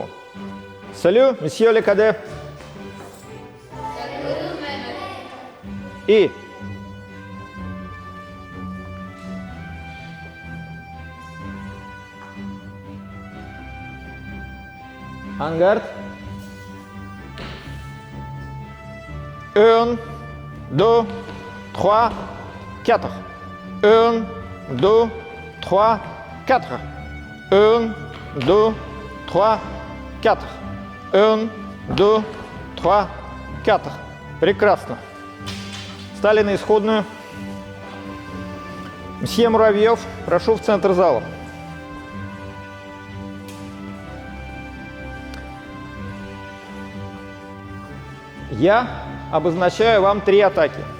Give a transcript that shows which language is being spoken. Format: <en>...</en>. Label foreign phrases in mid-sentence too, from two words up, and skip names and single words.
<fr>Salut, messieurs les cadets. En garde. Un, deux, trois, quatre. Un, deux, trois, quatre. Un, deux, trois, quatre. Un, deux, trois, quatre.</fr> <ru>Прекрасно. Встали на исходную. Мсье Муравьев, прошу в центр зала. Я обозначаю вам 3 атаки.</ru>